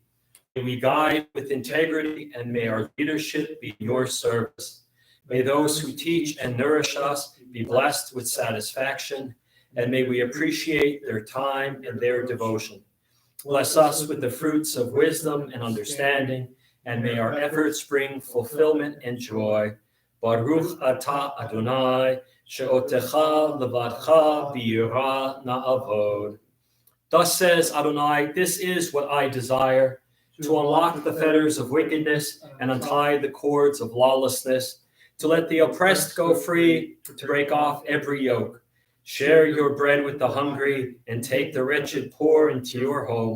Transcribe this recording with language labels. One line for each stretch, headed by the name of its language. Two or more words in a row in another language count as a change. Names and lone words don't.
English: May we guide with integrity, and may our leadership be your service. May those who teach and nourish us be blessed with satisfaction, and may we appreciate their time and their devotion. Bless us with the fruits of wisdom and understanding, and may our efforts bring fulfillment and joy.
Hebrew: ברוך אתה אדוני, שאותך לבדך ביראה נעבוד.
English: Thus says Adonai, this is what I desire, to unlock the fetters of wickedness and untie the cords of lawlessness, to let the oppressed go free, to break off every yoke. Share your bread with the hungry, and take the wretched poor into your home.